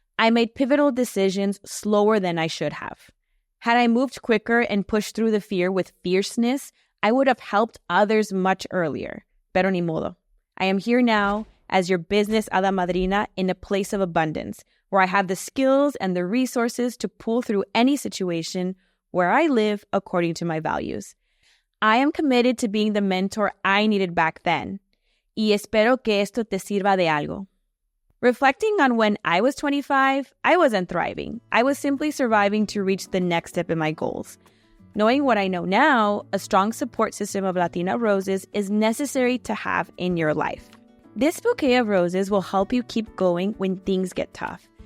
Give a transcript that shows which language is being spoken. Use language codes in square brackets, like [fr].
[en] I made pivotal decisions slower than I should have. Had I moved quicker and pushed through the fear with fierceness, I would have helped others much earlier. [es] Pero ni modo. [en] I am here now as your business [es] hada madrina [en] in a place of abundance, where I have the skills and the resources to pull through any situation where I live according to my values. I am committed to being the mentor I needed back then. [es] Y espero que esto te sirva de algo. [en] Reflecting on when I was 25, I wasn't thriving. I was simply surviving to reach the next step in my goals. Knowing what I know now, a strong support system of Latina roses is necessary to have in your life. This bouquet of roses will help you keep going when things get tough.